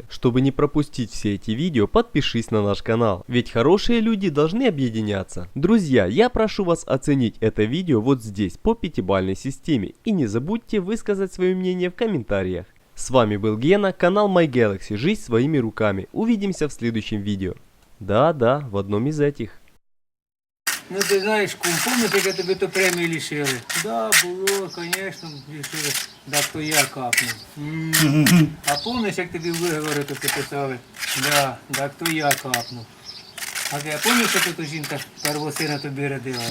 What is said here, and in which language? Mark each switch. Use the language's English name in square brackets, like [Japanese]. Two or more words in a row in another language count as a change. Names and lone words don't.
[Russian] Чтобы не пропустить все эти видео, подпишись на наш канал, ведь хорошие люди должны объединяться. Друзья, я прошу вас оценить это видео вот здесь по 5-бальной системе и не забудьте высказать свое мнение в комментариях. С вами был Гена, канал My Galaxy, жизнь своими руками. Увидимся в следующем видео. Да, в одном из этих. [Ukrainian] Ну ти знаєш, кум, пам'ятаєш, як тобі то премію лишили? Да, було, звісно, лишили. Да, то я капнув. А пам'ятаєш, як тобі виговори тут писали? Да, так то я капнув. А я пам'ятаєш, що тут жінка первого сина тобі родила?